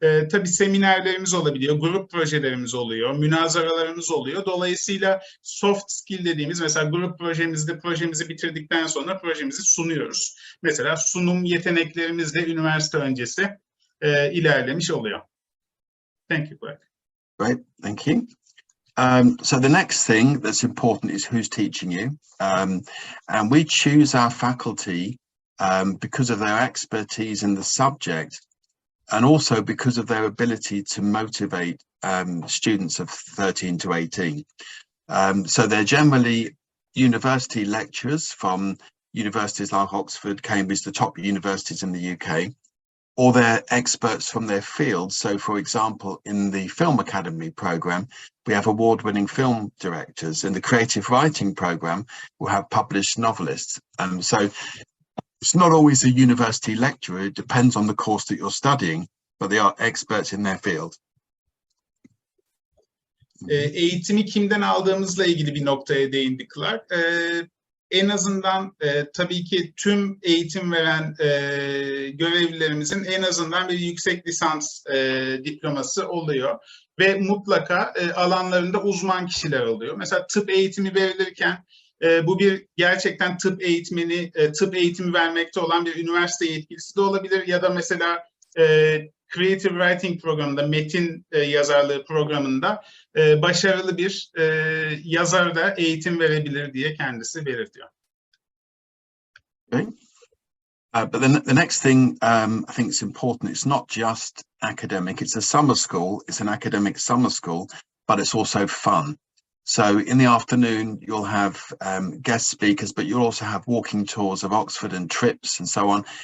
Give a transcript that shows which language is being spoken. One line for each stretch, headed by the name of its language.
Turkish: Tabii seminerlerimiz olabiliyor, grup projelerimiz oluyor, münazaralarımız oluyor. Dolayısıyla soft skill dediğimiz mesela grup projemizi bitirdikten sonra projemizi sunuyoruz. Mesela sunum yeteneklerimiz de üniversite öncesi ilerlemiş oluyor.
English: Thank you, Clark. Great, thank you. So the next thing that's important is who's teaching you. And we choose our faculty because of their expertise in the subject and also because of their ability to motivate students of 13 to 18. So they're generally university lecturers from universities like Oxford, Cambridge, the top universities in the UK, or they're experts from their field. So, for example, in the Film Academy programme, we have award-winning film directors. In the Creative Writing programme, we'll have published novelists. So it's not always a university lecturer. It depends on the course that you're studying, but they are experts in their field.
Turkish: Eğitimi kimden aldığımızla ilgili bir noktaya değindik Clark. En azından tabii ki tüm eğitim veren görevlilerimizin en azından bir yüksek lisans diploması oluyor. Ve mutlaka alanlarında uzman kişiler oluyor. Mesela tıp eğitimi verilirken bu bir gerçekten tıp eğitimi vermekte olan bir üniversite yetkilisi de olabilir. Ya da mesela Creative Writing programında, metin yazarlığı programında başarılı bir yazar da eğitim verebilir diye kendisi belirtiyor.
English: Okay. But the next thing I think is important, it's not just academic, it's a summer school, it's an academic summer school, but it's also fun. So in the afternoon, you'll have guest speakers, but you'll also have walking tours of Oxford and trips and so on.